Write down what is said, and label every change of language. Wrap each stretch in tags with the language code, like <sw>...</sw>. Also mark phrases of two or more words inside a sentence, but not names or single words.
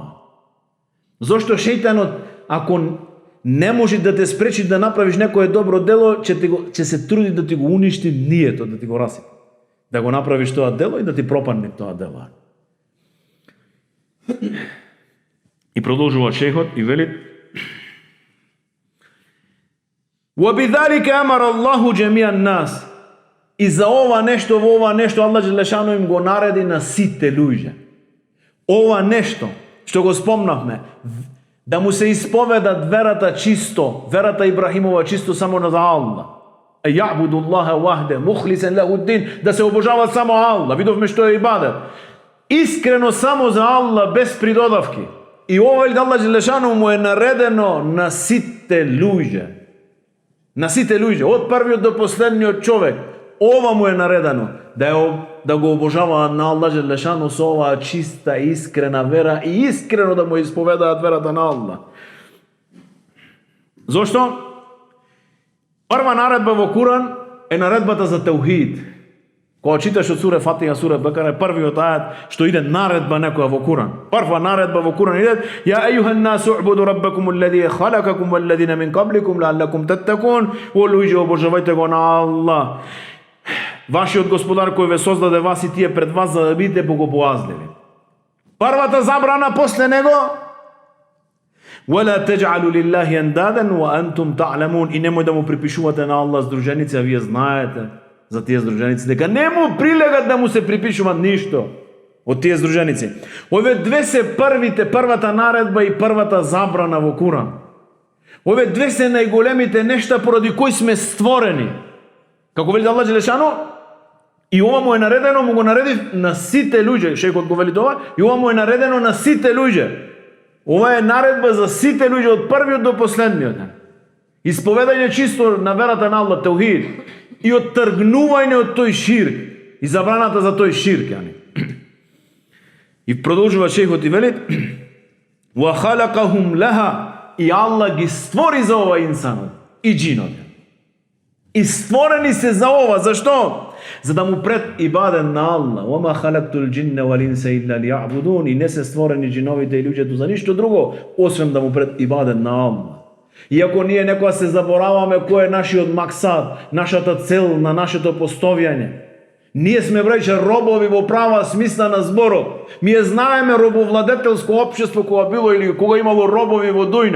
<mk>Зошто шејтанот, ако не може да те спречи да направиш некое добро дело, ќе се труди да ти го уништи нието, да ти го расипа. Да го направиш тоа дело и да ти пропадне тоа дело. И продолжува шейхот и вели:</mk> <ar>وَبِذَلِكَ أَمَرَ اللَّهُ جَمِيعَ النَّاسِ.</ar> <mk>И за ова нешто, во ова нешто Аллах Джелешану им го нареди на сите луѓе. Ова нешто што го спомнавме, да му се исповедат верата чисто, верата Ибрахимова чисто само на Аллах.</mk> <ar>يعبدوا الله وحده مخلصين له الدين,</ar> <mk>да се обожават само Аллах. Видовме што е ибадет. Искрено само за Аллах, без придодавки. И ова Аллах Джелешану му е наредено на сите луѓе. На сите луѓе, од првиот до последниот човек. Ова му е наредено, да го обожава на Аллах Джелешану со оваа чиста, искрена вера и искрено да му исповедаат верата на Аллах. Зошто? Прва наредба во Куран е наредбата за теухид. Кога читаш од сура Фатиха, сура Бекара, првиот ајат што иде наредба некоја во Куран. Прва наредба во Куран иде:</mk> <ar>"يا أيها الناس اعبدوا ربكم الذي خلقكم والذين من قبلكم لعلكم تتقون."</ar> <mk>О луѓе, обожавајте го на Аллах, вашиот Господар кој ве создаде вас и тие пред вас, за да бидете богобоазливи. Првата забрана после него:</mk> <ar>"فلا تجعلوا لله أندادا وأنتم تعلمون."</ar> <mk>И немој да му припишувате на Аллах здруженици, а вие знаете за тие здруженици дека не му прилегат да му се припишуваат ништо од тие здруженици. Овие две се првата наредба и првата забрана во Куран. Овие две се најголемите нешта поради кои сме створени. Како вели Аллах Джелешану, и ова му е наредено, му го нареди на сите луѓе. Шејхот го вели тоа, и ова му е наредено на сите луѓе. Ова е наредба за сите луѓе од првиот до последниот. Исповедање чисто на верата на Аллах, теухид, и оттргнување од тој ширк. и забраната за тој ширк, јани. И продолжува шейхот и вели:</mk> <ar>"وخلقهم لها",</ar> <mk>и Аллах ги створи за ова инсанот и джинот. И створени се за ова, зашто? За да му пред ибаден на Аллах.</mk> <ar>"وما خلقت الجن والإنس إلا ليعبدون",</ar> <mk>и не се створени джиновите и луѓето за ништо друго, освен да му пред ибаден на Аллах. Иако ние некоја се забораваме кој е нашиот максад, нашата цел на нашето постојање. Ние сме, браќа, робови во права смисла на зборот. Ние знаеме робовладетелско општество кога било или кога имало робови во дујна.</mk>